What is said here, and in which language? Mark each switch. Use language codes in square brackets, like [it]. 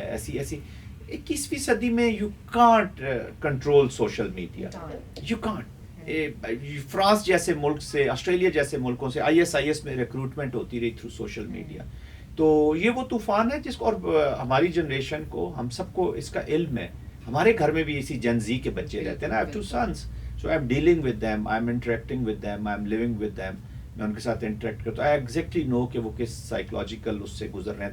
[ur] ایسی 21ویں صدی میں [en] You can't control social media, you can't. [ur] France جیسے ملک سے, آسٹریلیا جیسے ملکوں سے IS میں ریکروٹمنٹ ہوتی رہی [en] Through social media. [ur] تو یہ وہ طوفان ہے جس کو, اور ہماری جنریشن کو, ہم سب کو اس کا علم ہے. ہمارے گھر میں بھی اسی جن زی کے بچے رہتے ہیں نا. [en] I have 2 sons, so I'm dealing with them, I'm interacting with them, I'm living with them. [ur] میں ان کے ساتھ انٹریکٹ کرتا ہوں. [en] I exactly know [ur] کہ وہ کس سائیکولوجیکل اس سے گزر رہے ہیں.